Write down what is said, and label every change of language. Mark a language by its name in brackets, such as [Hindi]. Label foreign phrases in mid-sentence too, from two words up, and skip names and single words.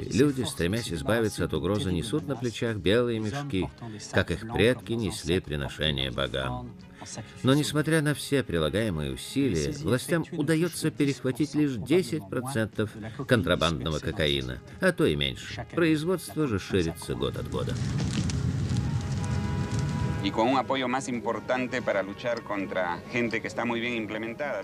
[Russian] Люди, стремясь избавиться от угрозы, несут на плечах белые мешки, как их предки несли приношения богам. Но, несмотря на все прилагаемые усилия, властям удается перехватить лишь 10% контрабандного кокаина, а то и меньше. Производство же ширится год от года. [Spanish] Y con un apoyo más importante para luchar contra gente que está muy bien implementada.